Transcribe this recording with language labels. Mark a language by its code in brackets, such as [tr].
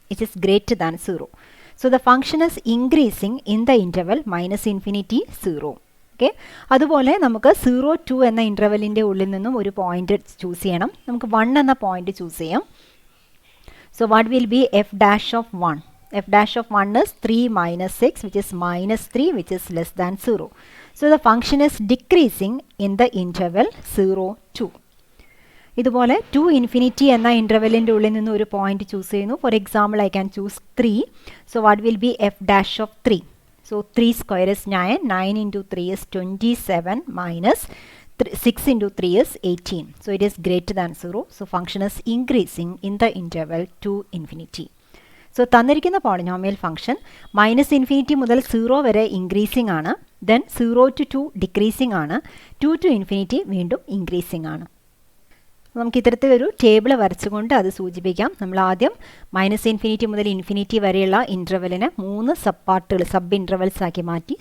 [en] It is greater than 0. So the function is increasing in the interval minus infinity 0. [ml] Okay, അതുപോലെ നമുക്ക് 0, 2 എന്ന ഇൻ്റർവെല്ലിൻ്റെ ഉള്ളിൽ നിന്നും ഒരു പോയിന്റ് ചൂസ് ചെയ്യണം. നമുക്ക് 1 എന്ന പോയിന്റ് ചൂസ് ചെയ്യാം. [en] So what will be f dash of 1? F dash of 1 is 3 minus 6, which is minus 3, which is less than 0. So the function is decreasing in the interval 0, 2. [ml] ഇതുപോലെ 2 infinity എന്ന ഇൻ്റർവെല്ലിൻ്റെ ഉള്ളിൽ നിന്ന് ഒരു point choose ചെയ്യുന്നു. [en] For example I can choose 3. So what will be f dash of 3? So 3 square is 9. 9 into 3 is 27 minus 6 into 3 is 18. So it is greater than 0. So function is increasing in the interval to infinity. [ml] So തന്നിരിക്കുന്ന polynomial function minus infinity മുതൽ 0 വരെ increasing ആണ്. Then 0 to 2 decreasing ആണ്. 2 to infinity വീണ്ടും increasing ആണ്. നമുക്ക് ഇത്തരത്തിലൊരു table വരച്ചുകൊണ്ട് അത് സൂചിപ്പിക്കാം. നമ്മൾ ആദ്യം മൈനസ് ഇൻഫിനിറ്റി മുതൽ ഇൻഫിനിറ്റി വരെയുള്ള ഇൻ്റർവെല്ലിനെ 3 സബ് ഇൻ്റർവെൽസ് ആക്കി മാറ്റി.